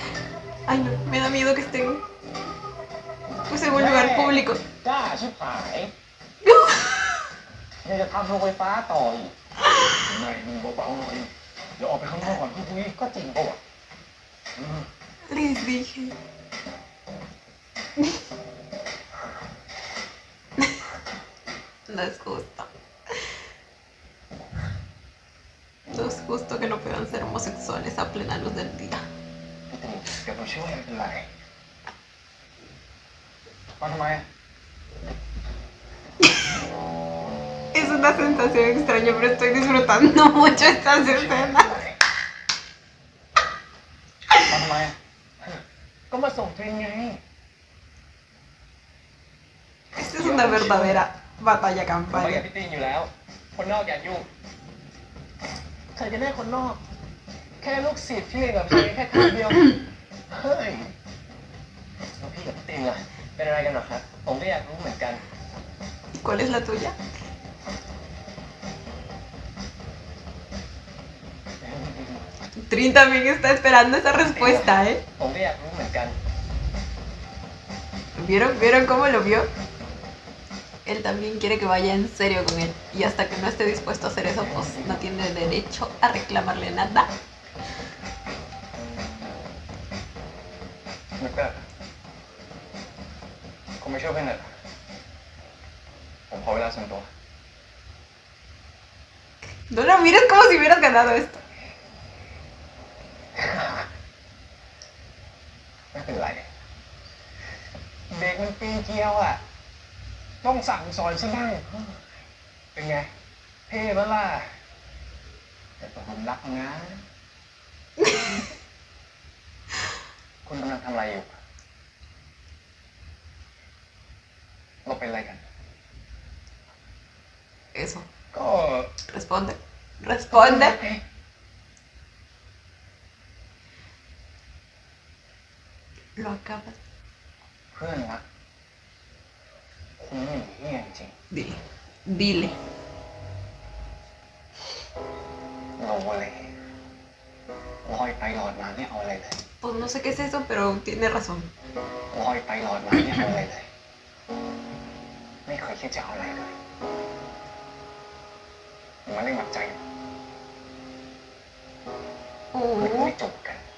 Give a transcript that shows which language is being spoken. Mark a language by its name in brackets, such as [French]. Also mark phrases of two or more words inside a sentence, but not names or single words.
[Spanish] Ay, no, me da miedo que estén pues en un lugar público. [Thai] กล้าชิบหายยังจะทำโรงไฟฟ้าต่ออีกนายมึงเบาๆหน่อยเดี๋ยวออกไปข้างนอกก่อนพี่คุยก็จริงปะวะ [Spanish] Les dije. No es justo. No es justo que no puedan ser homosexuales a plena luz del día. [Thai] เดี๋ยวผมช่วยไม่เป็นไรมาทำไม [Spanish] Es una sensación extraña, pero estoy disfrutando mucho estas escenas. [Thai] มาทำไมก็มาส่งทรินไง [Spanish] Esta es una verdadera batalla [Thai] ผมไปกับ [Spanish] campal. [Thai] พี่ตีนอยู่แล้ว คนนอกอย่ายุ่งใครจะได้คนนอก แค่ลูกศิษย์ที่เรียนกับเชแค่ครั้งเดียวเฮ้ยแล้วพี่กับพี่ตีนล่ะเป็นอะไรกันเหรอครับผมก็อยากรู้เหมือนกัน [Spanish] ¿Cuál es la tuya? Trin también está esperando esa respuesta, ¿eh? [Thai] ผมก็อยากรู้เหมือนกัน [Spanish] ¿Vieron cómo lo vio? Él también quiere que vaya en serio con él. Y hasta que no esté dispuesto a hacer eso, pues no tiene derecho a reclamarle nada. [Thai] นึกได้ผมไม่ช่วยเพื่อนเลยผมขอเวลาส่วนตัว [Spanish] No lo mires como si hubieras ganado esto. [Thai] ไม่เป็นไรเด็กมันปีเกียวอ่ะ ต้องสั่งสอนซะบ้างเป็นไงเท่ปะล่ะแต่ผมรักนะ คุณกำลังทำอะไรอยู่เราเป็นอะไรกัน [Spanish] Eso. [Thai] ก็ [Spanish] Responde. Responde. เ Lo acabas. [Thai] เพื่อนรักคุณนี่เหี้ยจริง [Spanish] Dile. Dile. [Thai] เราอะไรลอยไปหลอดมาไม่เอาอะไรเลย [Spanish] Pues no sé qué es eso, pero tiene razón. [Thai] ลอยไปหลอดมาไม่เอาอะไรเลย ไม่เคยคิดจะเอาอะไรเลยมันเล่นกับใจมันไม่จบกัน